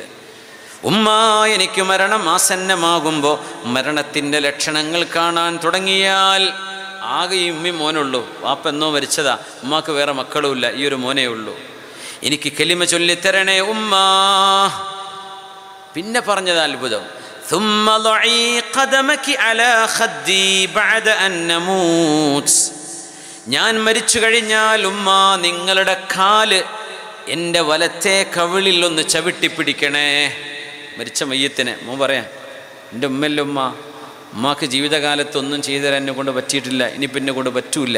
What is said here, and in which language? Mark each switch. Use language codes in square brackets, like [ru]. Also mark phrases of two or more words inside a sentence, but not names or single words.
[ml] ഉമ്മ എനിക്ക് മരണം ആസന്നമാകുമ്പോൾ മരണത്തിൻ്റെ ലക്ഷണങ്ങൾ കാണാൻ തുടങ്ങിയാൽ, ആകെ ഈ ഉമ്മയും മോനുള്ളൂ, വാപ്പ എന്നോ മരിച്ചതാ, ഉമ്മാക്ക് വേറെ മക്കളുമില്ല, ഈ ഒരു മോനേ ഉള്ളൂ, എനിക്ക് കലിമ ചൊല്ലിത്തരണേ ഉമ്മ. പിന്നെ പറഞ്ഞത് അത്ഭുതം, [ar] ثم ضعي قدمك على خدي بعد أن نموت, [ml] ഞാൻ മരിച്ചു കഴിഞ്ഞാൽ ഉമ്മ നിങ്ങളുടെ കാല് എൻ്റെ വലത്തെ കവിളിൽ ഒന്ന് ചവിട്ടിപ്പിടിക്കണേ. മരിച്ച മയ്യത്തിനെ മോൻ പറയാം, എൻ്റെ ഉമ്മല്ല ഉമ്മ, ഉമ്മാക്ക് ജീവിതകാലത്തൊന്നും ചെയ്തു തരാൻ എന്നെ കൊണ്ട് പറ്റിയിട്ടില്ല, ഇനിയിപ്പം എന്നെ കൊണ്ട് പറ്റൂല.